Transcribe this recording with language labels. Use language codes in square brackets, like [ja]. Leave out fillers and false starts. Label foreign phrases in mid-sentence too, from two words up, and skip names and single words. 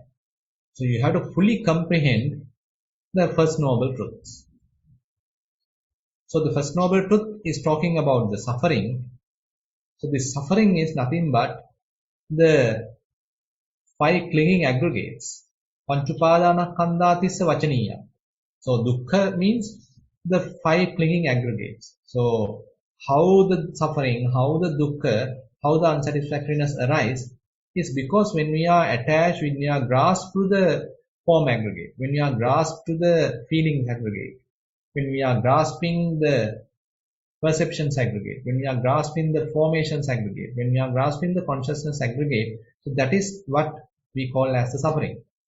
[en] So you have to fully comprehend the first noble truths. So the first noble truth is talking about the suffering. So this suffering is nothing but the 5 clinging aggregates. [pi] Panchupadana Kandhatissa Vachaniya. [en] So dukkha means the 5 clinging aggregates. So how the suffering, how the dukkha, how the unsatisfactoriness arise is because when we are attached, when we are grasped to the form aggregate, when we are grasped to the feelings aggregate, when we are grasping the perceptions aggregate, when we are grasping the formations aggregate, when we are grasping the consciousness aggregate, so that is what we call as the suffering.